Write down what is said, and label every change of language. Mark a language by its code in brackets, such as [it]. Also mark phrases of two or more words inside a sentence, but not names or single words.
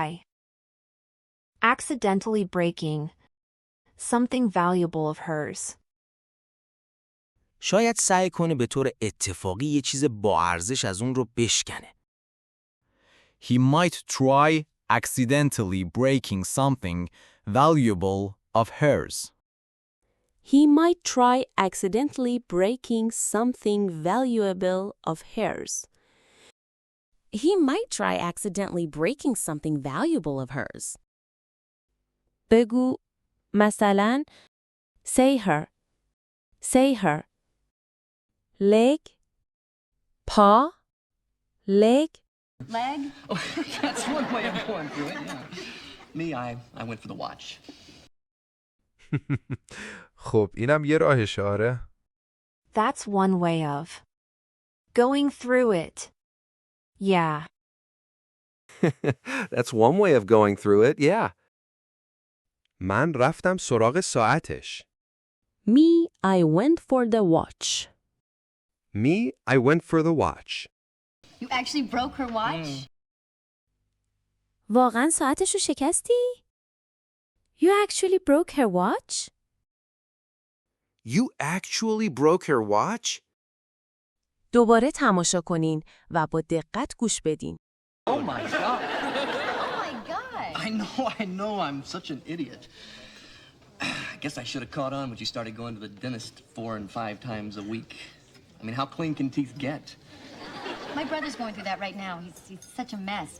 [en] Accidentally breaking something valuable of hers. [fa] شاید سعی کنه به طور اتفاقی یه چیز با ارزش از اون رو بشکنه. [en] He might try accidentally breaking something valuable of hers. He might try accidentally breaking something valuable of hers. He might try accidentally breaking something valuable of hers. [fa] بگو مثلا [en] say her leg paw leg Leg? Oh, that's one way of going through it, yeah. Me, I went for the watch. [fa] خب اینم یه راهشه آره. [en] That's one way of going through it. Yeah. That's one way of going through it, yeah. [fa] من رفتم سراغ ساعتش. [en] Me, I went for the watch. Me, I went for the watch. You actually broke her watch? [fa] واقعا ساعتش رو شکستی؟ [en] You actually broke her watch? You actually broke her watch? [fa] دوباره تماشا کنین و با دقت گوش بدین. [en] Oh my god. Oh my God. I know, I'm such an idiot. I guess I should have caught on when you started going to the dentist 4 and 5 times a week. I mean, how clean can teeth get? My brother's going through that right now. He's such a mess.